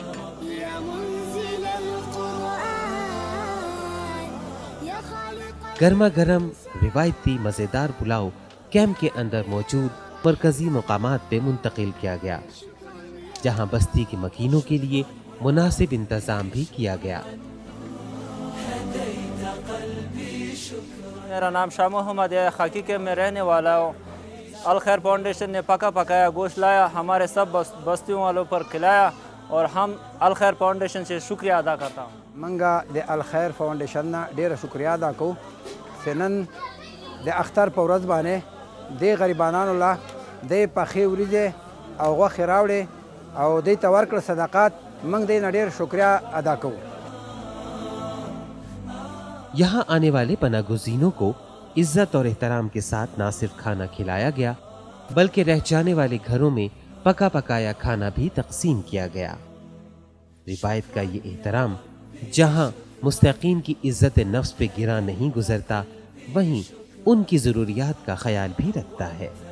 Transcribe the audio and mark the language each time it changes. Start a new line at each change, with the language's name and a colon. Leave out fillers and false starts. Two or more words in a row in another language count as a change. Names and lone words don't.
Urdu: گرما گرم روایتی مزیدار پلاؤ کیمپ کے اندر موجود مرکزی مقامات پہ منتقل کیا گیا جہاں بستی کے مکینوں کے لیے مناسب انتظام بھی کیا گیا. میرا نام شاہ محمد ہے، خاکی کے میں رہنے والا ہوں. الخیر فاؤنڈیشن نے پکا پکایا گوشت لایا ہمارے سب بستیوں والوں پر کھلایا اور ہم الخیر فاؤنڈیشن سے شکریہ ادا کرتا ہوں.
Pashto: منگا د الخیر فاؤنڈیشن نه ډیره شکریا ادا کوو چې نن د اختر په ورځ باندې د غریبانو له د پخې وریځې او غوښې راوړې او دوی ته ورکړه صدقات. موږ دې نه ډېر شکریا ادا کوو.
Urdu: یہاں آنے والے پناہ گزینوں کو عزت اور احترام کے ساتھ نہ صرف کھانا کھلایا گیا بلکہ رہ جانے والے گھروں میں پکا پکایا کھانا بھی تقسیم کیا گیا. روایت کا یہ احترام جہاں مستحقین کی عزت نفس پہ گرا نہیں گزرتا وہیں ان کی ضروریات کا خیال بھی رکھتا ہے.